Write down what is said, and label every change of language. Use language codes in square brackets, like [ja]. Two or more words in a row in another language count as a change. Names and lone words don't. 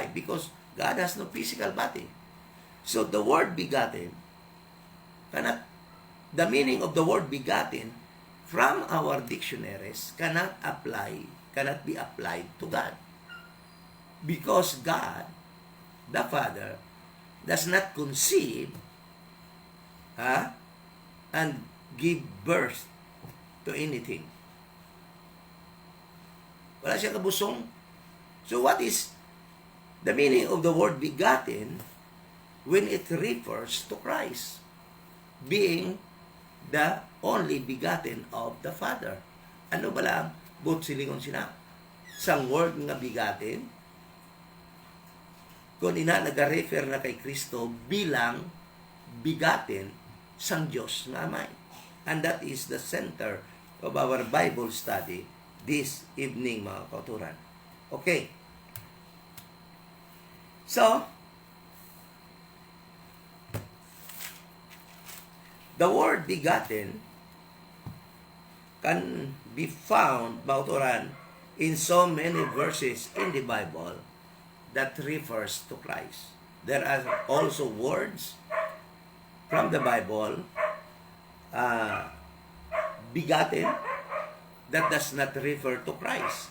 [en] Because God has no physical body. So the word begotten the meaning of the word begotten from our dictionaries cannot be applied to God. Because God, the Father, does not conceive and give birth to anything. [hil] Wala siya kabusong. [en] So what is the meaning of the word begotten when it refers to Christ being the only begotten of the Father? [hil] Ano ba lang? But silingon sina. Sang word nga begotten, kung nag-refer na kay Kristo bilang begotten sang Diyos na Amay. [en] And that is the center of our Bible study this evening, [hil] mga kauturan. [en] Okay. So, the word begotten can be found, [hil] mga kauturan, [en] in so many verses in the Bible that refers to Christ. There are also words from the Bible, begotten, that does not refer to Christ.